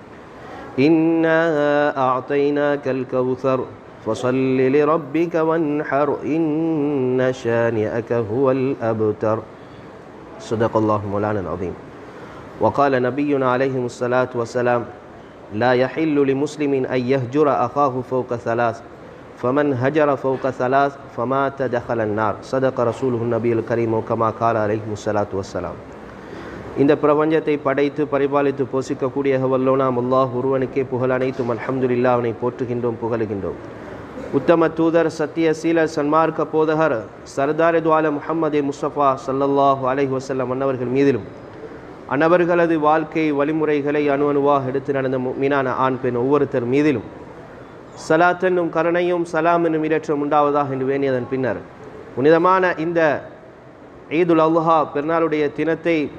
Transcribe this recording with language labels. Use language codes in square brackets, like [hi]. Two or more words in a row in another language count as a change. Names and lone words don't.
[ar] إنا أعطيناك الكوثر فصل لربك وانحر إن شانئك هو الأبتر صدق الله مولانا العظيم وقال نبينا عليه الصلاة والسلام لا يحل لمسلم أن يهجر أخاه فوق ثلاث فمن هجر فوق ثلاث فمات دخل النار صدق رسوله النبي الكريم كما قال عليه الصلاة والسلام. [ta] இந்த பிரபஞ்சத்தை படைத்து பரிபாலித்து போஷிக்கக்கூடிய வல்லோனாம் அல்லாஹ் ஒருவனுக்கே புகழ் அனைத்தும் அல்ஹம்துலில்லாஹ். அவனை போற்றுகின்றோம் புகழுகின்றோம். உத்தம தூதர் சத்திய சீல சன்மார்க்க போதகர் சர்தார் துஆல முஹம்மது முஸ்தபா [ar] صلى الله عليه وسلم [ta] அன்னவர்கள் மீதிலும் அன்னவர்களது வாழ்க்கை வழிமுறைகளை அணுவாக எடுத்து நடந்த முஃமினான ஆண் பெண் ஒவ்வொருத்தர் மீதிலும் சலாத் என்னும் கருணையும் சலாம் என்னும் இரட்டும் உண்டாவதாக என்று வேண்டியதன் பின்னர் புனிதமான இந்த ஈதுல் அல்ஹா பெருநாளுடைய தினத்தை